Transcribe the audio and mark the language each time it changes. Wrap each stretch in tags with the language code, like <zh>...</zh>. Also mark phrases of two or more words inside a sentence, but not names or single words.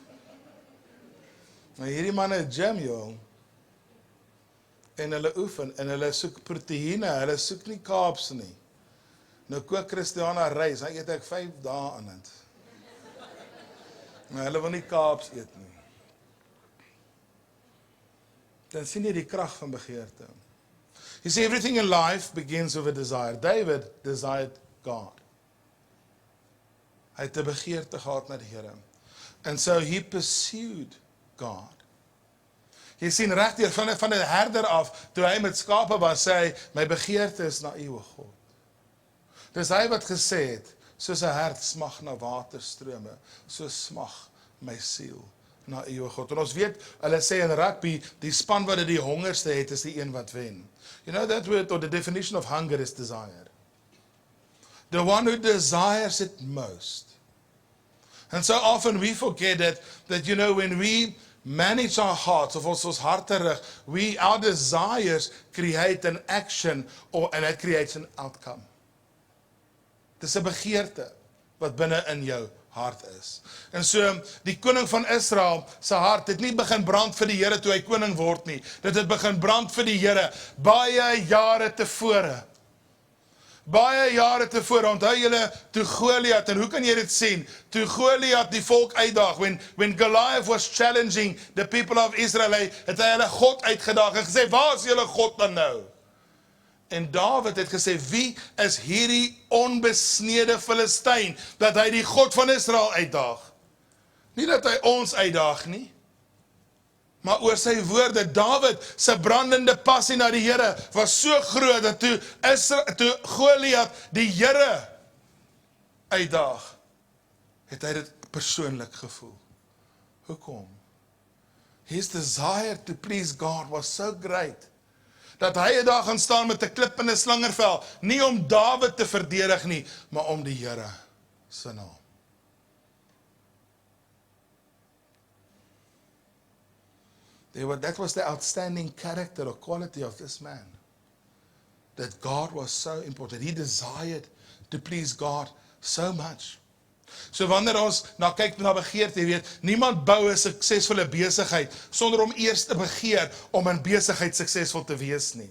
<af>Maar hierdie manne gym, joh. En hulle oefen, en hulle soek proteïene, hulle soek nie carbs nie. Nou kook Christiana rys, dan eet ek 5 dae aan dit. Maar hulle wil nie carbs eet nie. Dan sien jy die krag van begeerte.</af> <en>You see, everything in life begins with a desire. David desired God.</en> <af>Hy het 'n begeerte gehad na die Here.</af> <en>And so he pursued God.</en> <af>Jy sien regdeur van 'n herder af, toe hy met skape was, sê hy, my begeerte is na U, o God. Dis hy wat gesê het, soos 'n hert smag na waterstrome, so smag my siel na U, o God. En ons weet, hulle sê in rugby, die span wat die hongerste het, is die een wat wen.</af> <en>You know that word, or the definition of hunger is desire. The one who desires it most. And so often we forget that you know, when we manage our hearts,</en> <af>of ons harte rig,</af> <en>our desires create an action, and it creates an outcome.</en> <af>Dis 'n begeerte wat binne in jou hart is. En so, die koning van Israel, sy hart het nie begin brand vir die Here toe hy koning word nie. Dit het begin brand vir die Here baie jare tevore. Baie jare tevore, onthou julle, toe Goliat, en hoe kan jy dit sien? Toe Goliat die volk uitdaag,</af> <en>when Goliath was challenging the people of Israel,</en> <af>het hy hulle God uitgedaag en gesê, waar is julle God dan nou? En Dawid het gesê, wie is hierdie onbesnede Filistyn, dat hy die God van Israel uitdaag? Nie dat hy ons uitdaag nie, maar oor sy woorde, Dawid se brandende passie na die Here was so groot, dat toe Goliat die Here uitdaag, het hy dit persoonlik gevoel. Hoekom?</af> <en>His desire to please God was so great,</en> <af>dat hy daar gaan staan met 'n klip en 'n slingervel, nie om Dawid te verdedig nie, maar om die Here se naam.</af> <en>That was the outstanding character or quality of this man. That God was so important. He desired to please God so much.</en> <af>So wanneer ons kyk na begeerte, jy weet, niemand bou 'n suksesvolle besigheid sonder om eers te begeer om in besigheid suksesvol te wees nie.</af>